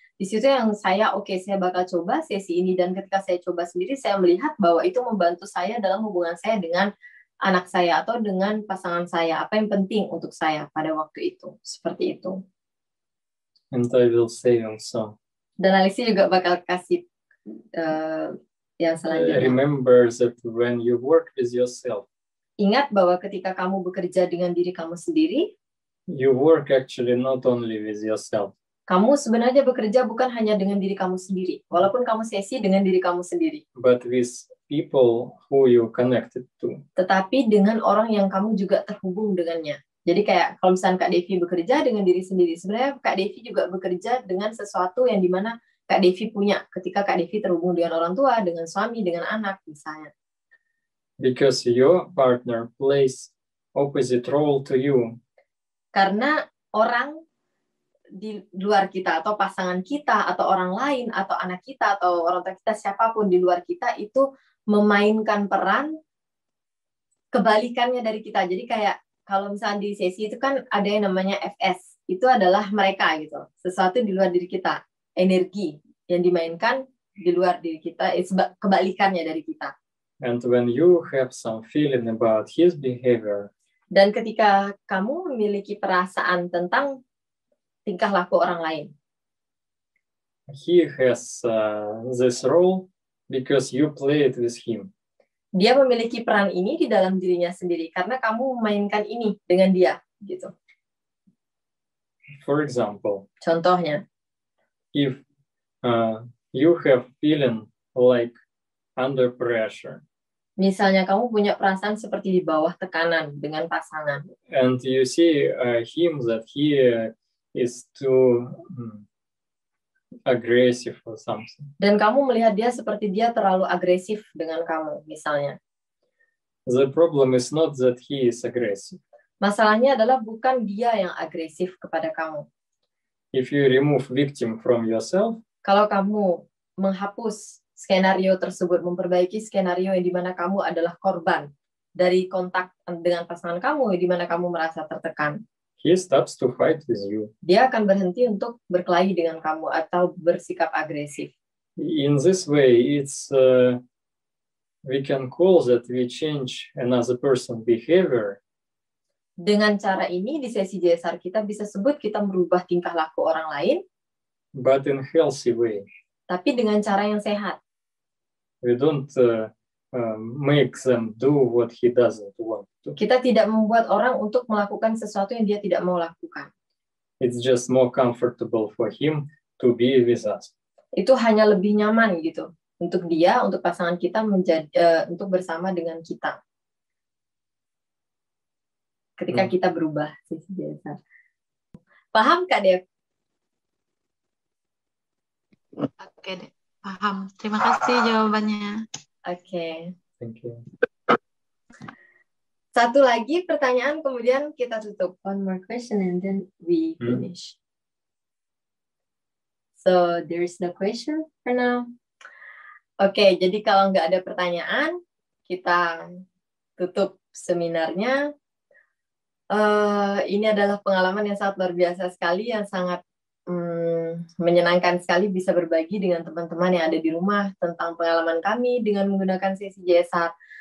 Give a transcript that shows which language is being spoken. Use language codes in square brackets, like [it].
[id] Di situ yang saya, saya bakal coba sesi ini. Dan ketika saya coba sendiri, saya melihat bahwa itu membantu saya dalam hubungan saya dengan anak saya atau dengan pasangan saya. Apa yang penting untuk saya pada waktu itu. Seperti itu. [en] And I will say also. [id] Dan Alexi juga bakal kasih yang selanjutnya. [en] Remember that when you work with yourself, [id] ingat bahwa ketika kamu bekerja dengan diri kamu sendiri, [en] you work actually not only with yourself. [id] Kamu sebenarnya bekerja bukan hanya dengan diri kamu sendiri, walaupun kamu sesi dengan diri kamu sendiri. [en] But with people who you connected to. [id] Tetapi dengan orang yang kamu juga terhubung dengannya. Jadi kayak kalau misalnya Kak Devi bekerja dengan diri sendiri, sebenarnya Kak Devi juga bekerja dengan sesuatu yang dimana Kak Devi punya ketika Kak Devi terhubung dengan orang tua, dengan suami, dengan anak misalnya. [en] Because your partner plays opposite role to you. [id] Karena orang di luar kita atau pasangan kita atau orang lain atau anak kita atau orang tua kita siapapun di luar kita itu memainkan peran kebalikannya dari kita. Jadi kayak kalau misalnya di sesi itu kan ada yang namanya FS, itu adalah mereka gitu, sesuatu di luar diri kita. Energi yang dimainkan di luar diri kita, kebalikannya dari kita. [en] And when you have some feeling about his behavior, [id] dan ketika kamu memiliki perasaan tentang tingkah laku orang lain, [en] he has this role because you play it with him. [id] Dia memiliki peran ini di dalam dirinya sendiri karena kamu memainkan ini dengan dia, gitu. [en] For example, [id] Contohnya, [en] if you have feeling like under pressure, [id] misalnya kamu punya perasaan seperti di bawah tekanan dengan pasangan, [en] and you see him that he is too aggressive or something. [id] dan kamu melihat dia seperti dia terlalu agresif dengan kamu, misalnya. [en] The problem is not that he is aggressive. [id] Masalahnya adalah bukan dia yang agresif kepada kamu. [en] If you remove victim from yourself, [id] Kalau kamu menghapus skenario tersebut, memperbaiki skenario yang di mana kamu adalah korban dari kontak dengan pasangan kamu, di mana kamu merasa tertekan, [en] he stops to fight with you. [id] dia akan berhenti untuk berkelahi dengan kamu atau bersikap agresif. [en] In this way, it's we can call that we change another person's behavior. [id] Dengan cara ini, di sesi JSR kita bisa sebut kita merubah tingkah laku orang lain, [en] But in healthy way. [id] tapi dengan cara yang sehat. [en] We don't make them do what he doesn't want to. [id] Kita tidak membuat orang untuk melakukan sesuatu yang dia tidak mau lakukan. [en] It's just more comfortable for him to be with us. [id] Itu hanya lebih nyaman gitu untuk dia, untuk pasangan kita untuk bersama dengan kita. Ketika kita berubah sesi JSR. Paham Kak Dev? Oke deh, paham. Terima kasih jawabannya. Oke. [en] Thank you. [id] Satu lagi pertanyaan, kemudian kita tutup. [en] One more question and then we finish. So there's no question for now. [id] Oke, jadi kalau nggak ada pertanyaan, kita tutup seminarnya. Ini adalah pengalaman yang sangat luar biasa sekali, yang sangat menyenangkan sekali bisa berbagi dengan teman-teman yang ada di rumah tentang pengalaman kami dengan menggunakan sesi JSR.